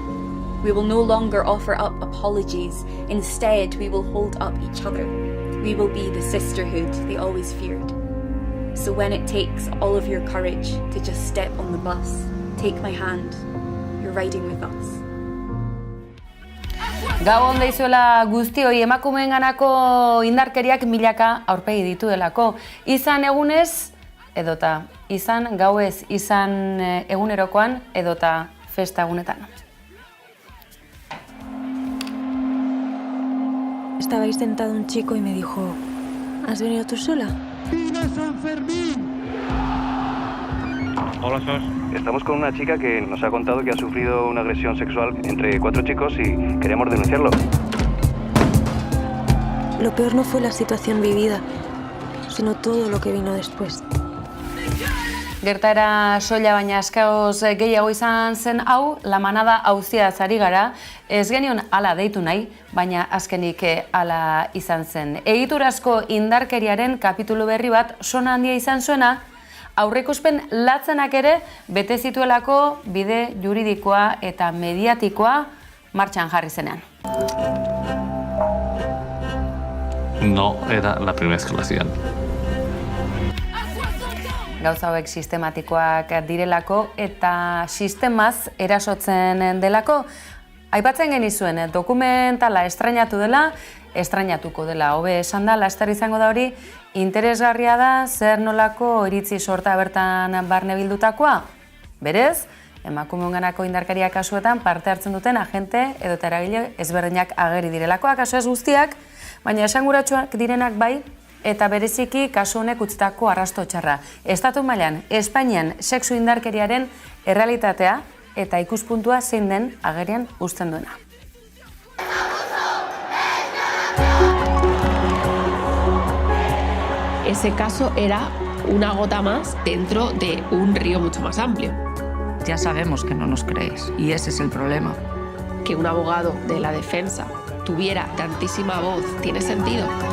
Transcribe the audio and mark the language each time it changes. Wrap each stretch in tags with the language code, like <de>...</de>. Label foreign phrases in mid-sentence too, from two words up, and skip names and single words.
<en>We will no longer offer up apologies. Instead, we will hold up each other. We will be the sisterhood they always feared. So when it takes all of your courage to just step on the bus, take my hand. You're riding with us.</en> <eu>Gau onda izuela guztioi emakumeenganako indarkeriak milaka aurpegi dituelako. Izan egunez, edota izan gauez, izan egunerokoan, edota festa egunetan.</eu> <es>Estaba ahí sentado un chico y me dijo, ¿has venido tú sola? ¡Viva San Fermín! Hola, Sos. Estamos con una chica que nos ha contado que ha sufrido una agresión sexual entre 4 chicos y queremos denunciarlo. Lo peor no fue la situación vivida, sino todo lo que vino después.</es> <eu>Gertaera soila baina askaoz gehiago izan zen hau, La Manada auziaz ari gara, ez genion hala deitu nahi, baina azkenik hala izan zen. Egiturazko indarkeriaren kapitulu berri bat sona handia izan zuena, aurreikuspen latzenak ere bete zituelako bide juridikoa eta mediatikoa martxan jarri zenean.</eu> <es>No era la primera vez que lo hacían.</es> <eu>gauza hauek sistematikoak direlako eta sistemaz erasotzen delako. Aipatzen genizuen, dokumentala estrainatu dela, estrainatuko dela, hobe esan da, laster izango da hori, interesgarria da zer nolako iritzi sorta bertan barne bildutakoa. Berez, emakumeonganako indarkeria kasuetan parte hartzen duten agente edo eragile ezberdinak ageri direlakoa, kasu ez guztiak, baina esanguratsuak direnak bai, eta bereziki kasu honek utzitako arrasto txarra. Estatu mailan, Espainian sexu indarkeriaren errealitatea eta ikuspuntua zein den agerian uzten duena.</eu> <es>Ese caso era una gota más dentro de un río mucho más amplio. Ya sabemos que no nos creéis y ese es el problema. Que un abogado de la defensa tuviera tantísima voz, ¿tiene sentido?</es>